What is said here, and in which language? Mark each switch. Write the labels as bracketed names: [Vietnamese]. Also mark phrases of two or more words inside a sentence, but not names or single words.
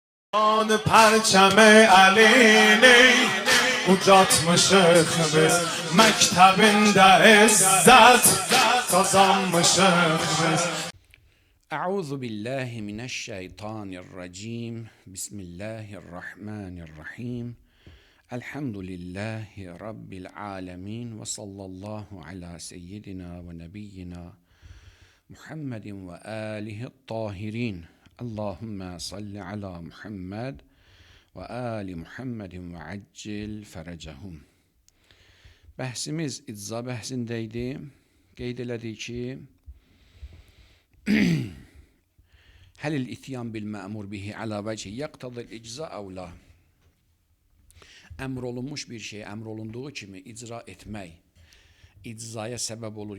[Persian] آن پرچم علی [Azerbaijani] ucatmışıq biz məktəbində izzət qazanmışıq biz. [Arabic] أعوذ بالله من الشيطان الرجيم. بسم الله الرحمن الرحيم. الحمد لله رب العالمين وصلى الله على سيدنا ونبينا محمد وآله الطاهرين. اللهم صل على محمد وآل محمد وعجل فرجهم. [Azerbaijani] Bəhsimiz icza bəhsindəydi. Qeyd elədik ki, [Arabic] هل الإتيان بالمأمور به على وجهه يقتضي الإجزاء أو لا. [Azerbaijani] Əmr olunmuş bir şey, əmr olunduğu kimi icra etmək iczaya səbəb olur.